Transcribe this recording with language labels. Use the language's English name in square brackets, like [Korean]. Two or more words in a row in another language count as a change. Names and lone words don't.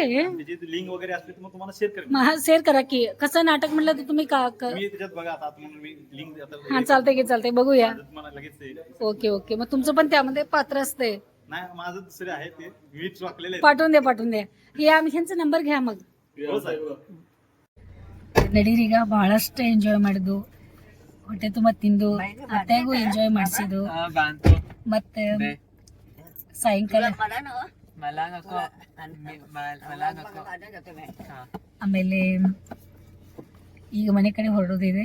[Marathi] त्याची लिंक वगैरे असली तर मग तुम्हाला शेअर करेन. शेअर करा की कसं नाटक म्हटलं तर तुम्ही मी त्याच्यात बघा आता तुम्हाला मी लिंक हा चालतंय की चालतंय बघूया. तुम्हाला लगेच ते- [English] okay okay. [Marathi] मग तुमचं पण त्यामध्ये पात्र असतंय. नाही माझं दुसरे आहे ते विविध वाकलेले आहेत. पाठवून द्या. हे आम्ही ह्यांचा नंबर घ्या मग. हो साहेब. [Kannada] ನಡೀರೀಗ ಬಹಳಷ್ಟು ಎಂಜಾಯ್ ಮಾಡಿದ್ವು. ಹೊಟ್ಟೆ ತುಂಬ ತಿಂದು ಅತ್ತೆಗೂ ಎಂಜಾಯ್ ಮಾಡಿಸಿದ್ವು. ಮತ್ತೆ ಸಾಯಂಕಾಲ ಆಮೇಲೆ ಈಗ ಮನೆ ಕಡೆ ಹೊರಡೋದಿದೆ.